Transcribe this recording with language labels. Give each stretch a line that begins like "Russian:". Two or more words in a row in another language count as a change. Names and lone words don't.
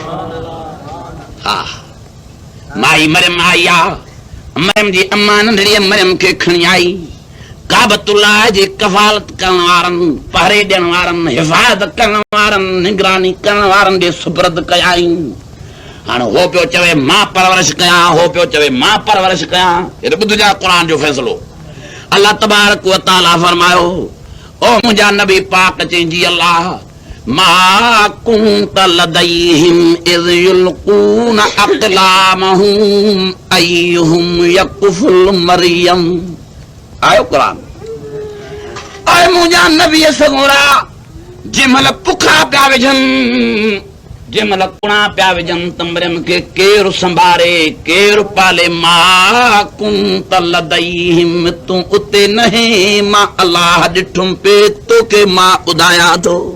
Sindhi: हा माई मरियम आई आहे मरियम जी अम्मा नंढड़ी मरियम खे खणी आई काबतुल्लाह जी कफ़ालत करण वारनि पहरे ॾियण वारनि हिफ़ाज़त करण वारनि निगरानी करण वारनि जे सुपुर्द कयाई। हाणे हो पियो चवे मां परवरिश कयां हो पियो चवे मां परवरिश कयां हेॾो ॿुधजा क़ुरान जो फ़ैसिलो।
Arabic: الله تبارك وتعالى
Sindhi: फरमायो ओ मुंहिंजा नबी पाक चईंदी अल्लाह
Arabic: ما كنت لديهم إذ يلقون أقلامهم أيهم يكفل مريم.
Sindhi: आयो क़ुरान आए मुंहिंजा नबी सगोरा जंहिंमहिल पुखा पिया विझनि जंहिंमहिल कुणा पिया विझनि त मरियम खे केरु संभारे केरु पाले
Arabic: ما كنت لديهم
Sindhi: तूं उते न है मां अल्लाह ॾिठुमि पे तोखे मां ॿुधायां थो।